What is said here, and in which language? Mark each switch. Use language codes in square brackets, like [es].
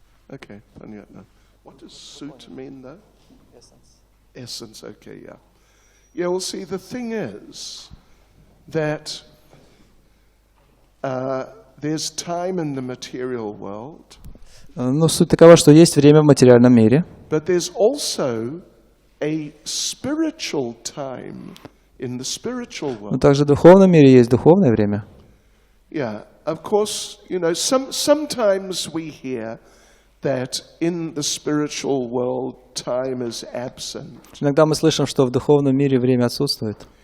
[en] Okay, [ru] понятно. [en] What does suit mean though? Essence. Essence, okay, yeah. Yeah, well, see, the thing is that there's time in the material world, [ru] Ну, суть такова, что есть время в материальном мире, [en] but there's also a spiritual time in the spiritual [ru] но [en] world. [ru] также в духовном мире есть духовное время. [en] Yeah, of course, you know, sometimes we hear that in the spiritual world time is absent. [ru] Иногда мы слышим, что в духовном мире время отсутствует.